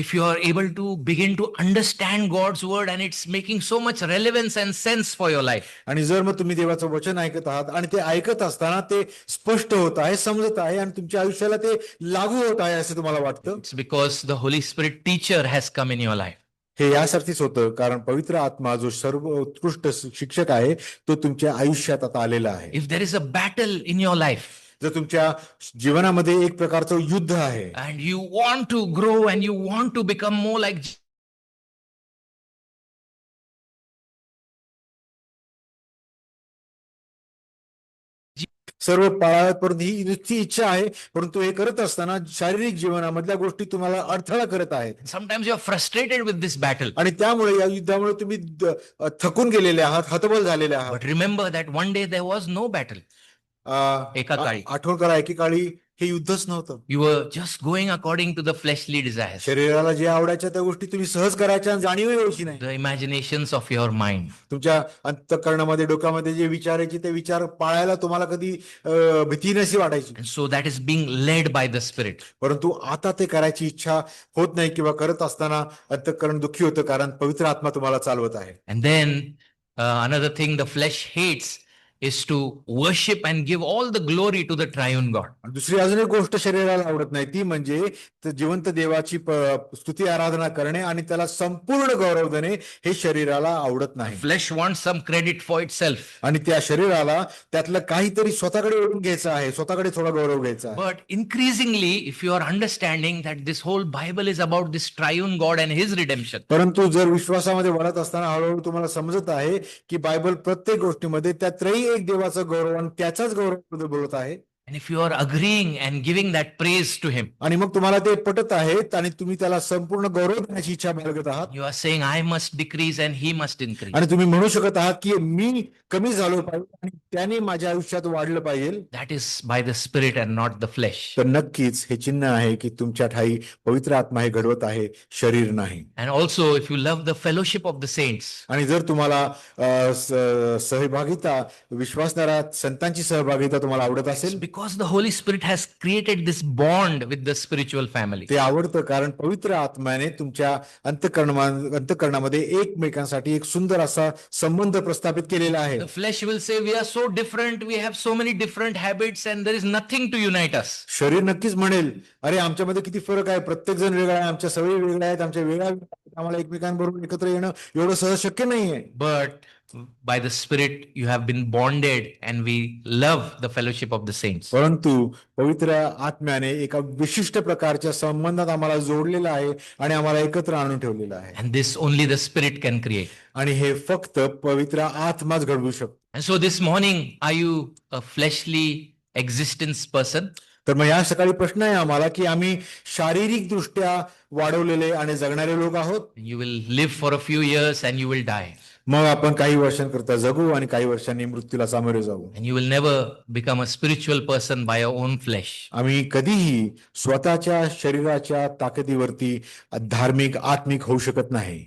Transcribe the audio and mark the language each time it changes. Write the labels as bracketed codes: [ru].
[en] If you are able to begin to understand God's word and it's making so much relevance and sense for your life. [mr] आणि जर मग तुम्ही देवाचं वचन ऐकत आहात आणि ते ऐकत असताना ते स्पष्ट होत आहे, समजत आहे आणि तुमच्या आयुष्याला ते लागू होत आहे असं तुम्हाला वाटतं. [en] It's because the Holy Spirit teacher has come in your life. [mr] हे यासाठीच होतं कारण पवित्र आत्मा जो सर्वोत्कृष्ट शिक्षक आहे तो तुमच्या आयुष्यात आता आलेला आहे. [en] If there is a battle in your life, [mr] जर तुमच्या जीवनामध्ये एक प्रकारचं युद्ध आहे [en] and you want to grow and you want to become more like [mr] सर्व पाळाव्यात, परंतु ही नुसती इच्छा आहे, परंतु हे करत असताना शारीरिक जीवनामधल्या गोष्टी तुम्हाला अडथळा करत आहेत. [en] sometimes you are frustrated with this battle. [mr] आणि त्यामुळे या युद्धामुळे तुम्ही थकून गेलेले आहात, हतबल झालेले आहात. [en] But remember that one day there was no battle. [mr] एका काळी आठवण करा एकेकाळी हे युद्धच नव्हतं. [en] You were just going according to the fleshly desires, [mr] शरीराला जे आवडायच्या त्या गोष्टी तुम्ही सहज करायच्या आणि जाणीवही व्हायची नाही. [en] the imaginations of your mind. [mr] तुमच्या अंतःकरणामध्ये डोक्यामध्ये जे विचार यायचे ते विचार पाळायला तुम्हाला कधी भीती नशी वाटायची. [en] And so that is being led by the Spirit. [mr] परंतु आता ते करायची इच्छा होत नाही किंवा करत असताना अंतःकरण दुःखी होतं, कारण पवित्र आत्मा तुम्हाला चालवत आहे. [en] And then another thing the flesh hates is to worship and give all the glory to the triune God. [mr] आणि दुसरी अजून एक गोष्ट शरीराला आवडत नाही, ती म्हणजे जिवंत देवाची स्तुती आराधना करणे आणि त्याला संपूर्ण गौरव देणे हे शरीराला आवडत नाही. [en] Flesh wants some credit for itself. [mr] आणि त्या शरीराला त्यातलं काहीतरी स्वतःकडे ओढून घ्यायचं आहे, स्वतःकडे थोडा गौरव घ्यायचा आहे. [en] But increasingly, if you are understanding that this whole Bible is about this triune God and his redemption, [mr] परंतु जर विश्वासामध्ये वळत असताना हळूहळू तुम्हाला समजत आहे की बायबल प्रत्येक गोष्टीमध्ये त्या त्रयी एक देवाचा गौरव आणि त्याचाच गौरव बोलत आहे. [en] and if you are agreeing and giving that praise to him, [mr] आणि मग तुम्हाला ते पटत आहेत आणि तुम्ही त्याला संपूर्ण गौरव देण्याची इच्छा बाळगत आहात. [en] you are saying, I must decrease and he must increase. [mr] आणि तुम्ही म्हणू शकत आहात की मी कमी झालो पाहिजे आणि त्याने माझ्या आयुष्यात वाढलं पाहिजे. [en] That is by the Spirit and not the flesh. [mr] तर नक्कीच हे चिन्ह आहे की तुमच्या ठाई पवित्र आत्मा हे घडवत आहे, शरीर नाही. [en] And also, if you love the fellowship of the saints, [mr] आणि जर तुम्हाला सहभागिता, विश्वासणाऱ्या संतांची सहभागिता तुम्हाला आवडत [en] it's [mr] असेल, [en] because the Holy Spirit has created this bond with the spiritual family. [mr] ते आवडतं कारण पवित्र आत्म्याने तुमच्या अंतःकरणामध्ये एकमेकांसाठी एक सुंदर असा संबंध प्रस्थापित केलेला आहे. [en] The flesh will say, we are so different, we have so many different habits, and there is nothing to unite us. [mr] शरीर नक्कीच म्हणेल, अरे आमच्यामध्ये किती फरक आहे, प्रत्येक जण वेगळा आहे, आमच्या सवयी वेगळ्या आहेत, आमच्या वेगळ्या आम्हाला एकमेकांबरोबर एकत्र येणं एवढं सहज शक्य नाहीये. [en] But by the Spirit, you have been bonded, and we love the fellowship of the saints. [mr] परंतु पवित्र आत्म्याने एका विशिष्ट प्रकारच्या संबंधात आम्हाला जोडलेलं आहे आणि आम्हाला एकत्र आणून ठेवलेलं आहे. [en] And this only the Spirit can create. [mr] आणि हे फक्त पवित्र आत्माच घडवू शकतो. [en] And so this morning, are you a fleshly existence person? [mr] तर मग या सकाळी प्रश्न आहे आम्हाला की आम्ही शारीरिक दृष्ट्या वाढवलेले आणि जगणारे लोक आहोत. [en] You will live for a few years and you will die. [mr] मग आपण काही वर्षांकरता जगू आणि काही वर्षांनी मृत्यूला सामोरे जाऊ. [en] And you will never become a spiritual person by your own flesh. [mr] आम्ही कधीही स्वतःच्या शरीराच्या ताकदीवरती धार्मिक आत्मिक होऊ शकत नाही.